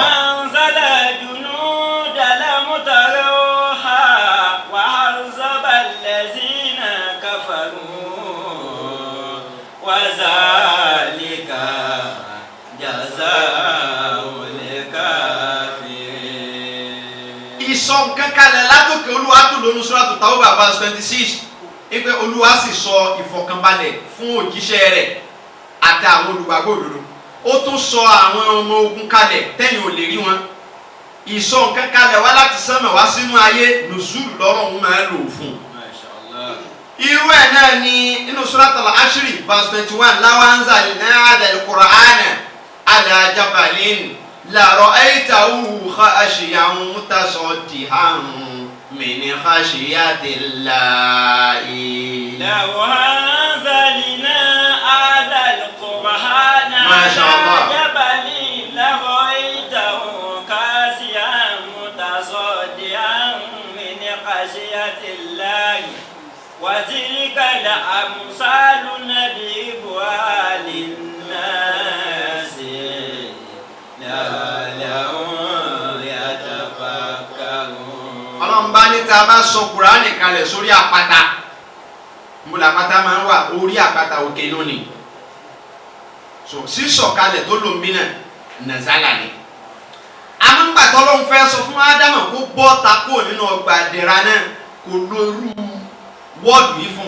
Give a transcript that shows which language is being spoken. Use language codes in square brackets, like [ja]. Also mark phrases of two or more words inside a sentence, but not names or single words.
[ar] أنزل جنودا لم تروها وعذب الذين كفروا وذلك جزاء الكافرين. [yo] Ìsọ̀ nǹkan kalẹ̀ látòkè Olúwa tó lónú Suratul Tawbah verse 26 wípé Olúwa sì sọ ìfọ̀kànbalẹ̀ fún òjíṣẹ́ rẹ̀ àti àwọn olùgbàgbọ́ òdodo. Ó tún sọ àwọn ọmọ ogun kalẹ̀ tẹ́yìn ò lè rí wọn. Ìsọ̀ nǹkan kalẹ̀ wá láti sánmà wá sínú ayé nùzúlù lọ́rùn máa lò fún. Irú ẹ̀ náà ni nínú [ar] Suratul Ashri verse 21 لو أنزلنا هذا القرآن على جبل لرأيته خاشعا متصدعا من خشية الله. لو أنزلنا هذا القرآن على جبل لرأيته خاشعا متصدعا من خشية الله وتلك الأمثال نضربها للناس لعلهم يتفكرون. [yo] Ọlọ́run bá ní tá a bá sọ Kùránì kalẹ̀ sórí àpáta, mbọ́lá àpáta máa ń wà orí àpáta òkè lónìí. So sísọ̀kalẹ̀ tó lò ń bí náà nàzálà ni. Amúgbà tọ́lọ́run fẹ́ sọ fún Ádámù kó bọ́ ta kó nínú ọgbà ìdẹ̀ra náà kò lo irú wọ́ọ̀dù yìí fún.